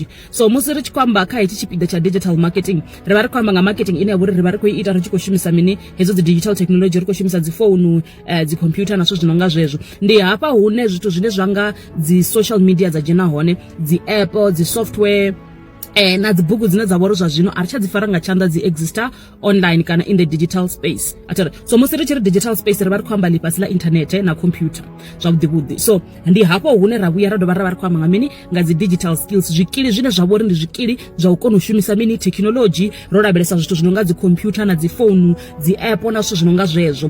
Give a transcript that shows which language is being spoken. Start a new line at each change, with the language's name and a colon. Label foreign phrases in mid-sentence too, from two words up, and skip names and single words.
Venda: So musi ri tshi khou amba kha hetshi tshipiḓa tsha
English: digital marketing
Venda: riva ri khou amba nga marketing ine ya vhori riva ri khou ita ri tshi khou shumisa mini hedzo dzi
English: digital technology,
Venda: ri khou shumisa dzi phone, dzi computer na zwithu zwinonga zwezwo. Ndi hafha hune zwithu zwine zwa nga dzi
English: social media
Venda: dza dzhena hone, dzi app, dzi software na dzi bugu dzine dza vha uri zwa zwino a ri tsha dzi fara nga tshanḓa, dzi exista online kana
English: in the digital space
Venda: atere. So musi ri tshi ri
English: digital space
Venda: riva ri khou amba ḽifhasi ḽa internet na computer zwavhuḓi. So ndi hafho hune ra vhuya ra dovha ra ri khou amba nga mini nga dzi
English: digital skills,
Venda: zwikili zwine zwa vha uri ndi zwikili zwa u kona u shumisa mini technology ro lavhelesa zwithu zwinonga dzi computer na dzi phone, dzi app na zwithu zwinonga zwezwo.